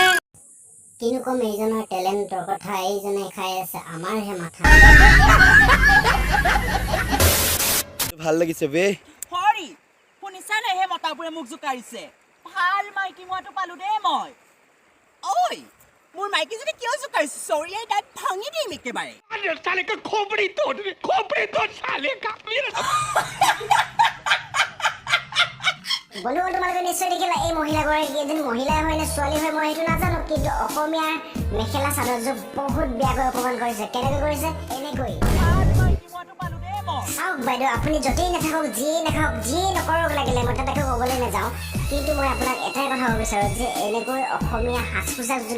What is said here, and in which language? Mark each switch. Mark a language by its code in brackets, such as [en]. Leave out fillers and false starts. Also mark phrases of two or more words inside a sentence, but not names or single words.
[as] কিনো কম এইজনৰ টেলেণ্টৰ কথা এইজনে খাই আছে আমাৰহে মাথা ভাল লাগিছে বে হৰি শুনিছা নে হে মতাবোৰে মোক জুকাৰিছে ভাল মাইকী মইটো পালো দে মই ঐ মোৰ মাইকী যদি কিয় জুকাৰিছে চৰিয়াই দাঁত ভাঙি দিম একেবাৰে [hi] साले का खोपड़ी तोड़ साले का मेरा [as] বন্ধুসকল তোমালোকে নিশ্চয় দেখিলা এই মহিলাগৰাকী এজনী মহিলাই হয় নে ছোৱালী হয় মই সেইটো নাজানো কিন্তু অসমীয়াৰ মেখেলা চাদৰযোৰ বহুত বেয়াকৈ অপমান কৰিছে কেনেকৈ কৰিছে এনেকৈ ভাল মাইকী মইটো পালো দে মই চাওক বাইদেউ আপুনি য'তেই নাথাকক যিয়েই নাখাওক যিয়েই নকৰক লাগিলে মই তাতে ক'বলৈ নাযাওঁ কিন্তু মই আপোনাক এটাই কথা ক'ব বিচাৰোঁ যে এনেকৈ অসমীয়া সাজ পোছাকযোৰ